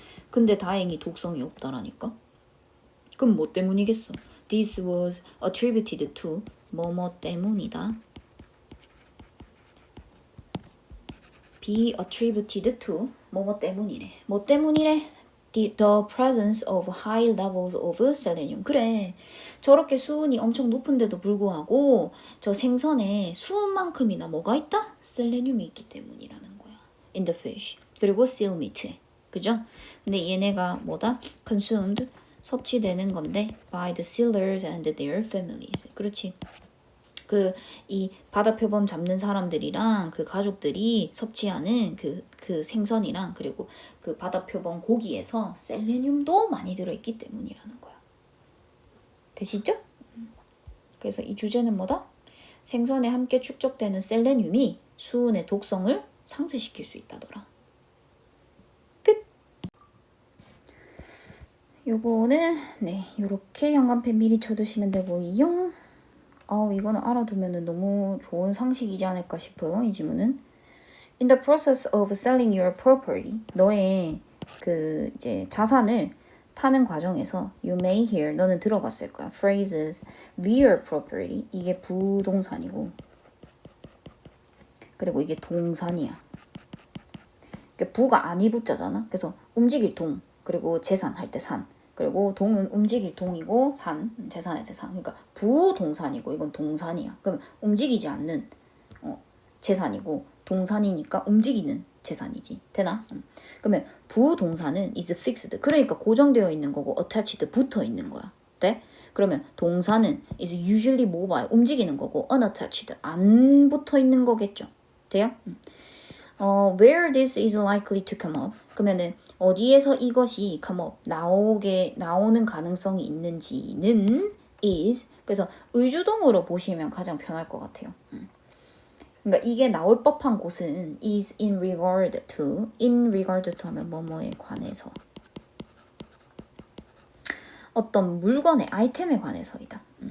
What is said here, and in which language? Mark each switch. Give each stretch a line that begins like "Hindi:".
Korean: 근데 다행히 독성이 없다라니까. 그럼 뭐 때문이겠어?
English: This was attributed to
Korean: 뭐뭐 때문이다.
English: be attributed to
Korean: 뭐뭐 때문이래. 뭐 때문이래?
English: The presence of high levels of selenium.
Korean: 그래. 저렇게 수은이 엄청 높은데도 불구하고 저 생선에 수은만큼이나 뭐가 있다? 셀레늄이 있기 때문이라는 거야.
English: In the fish.
Korean: 그리고
English: seal meat
Korean: 에. 그죠? 근데 얘네가 뭐다? consumed. 섭취되는 건데
English: by the sealers and their families.
Korean: 그렇지. 그 이 바다 표범 잡는 사람들이랑 그 가족들이 섭취하는 그 생선이랑 그리고 그 바다 표범 고기에서 셀레늄도 많이 들어있기 때문이라는 거야. 되시죠? 그래서 이 주제는 뭐다? 생선에 함께 축적되는 셀레늄이 수은의 독성을 상쇄시킬 수 있다더라. 끝. 요거는 네 요렇게 현관펜 미리 쳐두시면 되고요. 이거는 알아두면 너무 좋은 상식이지 않을까 싶어요. 이 지문은.
English: In the process of selling your property,
Korean: 너의 그 이제 자산을 파는 과정에서
English: you may hear,
Korean: 너는 들어봤을 거야.
English: phrases, real property,
Korean: 이게 부동산이고 그리고 이게 동산이야. 그러니까 부가 아니 부자잖아. 그래서 움직일 동, 그리고 재산 할 때 산. 그리고 동은 움직일 동이고 산, 재산의 재산. 그러니까 부동산이고 이건 동산이야. 그러면 움직이지 않는 재산이고 동산이니까 움직이는 재산이지. 되나? 그러면 부동산은
English: is fixed.
Korean: 그러니까 고정되어 있는 거고 attached 붙어 있는 거야. 돼?
English: 그러면 동산은 is usually mobile.
Korean: 움직이는 거고 unattached 안 붙어 있는 거겠죠. 돼요?
English: where this is likely to come up.
Korean: 그러면은 어디에서 이것이
English: come up
Korean: 나오는 가능성이 있는지는 is. 그래서 의주동으로 보시면 가장 편할 것 같아요. 그러니까 이게 나올 법한 곳은
English: is in regard to
Korean: 하면 뭐뭐에 관해서 어떤 물건의 아이템에 관해서이다.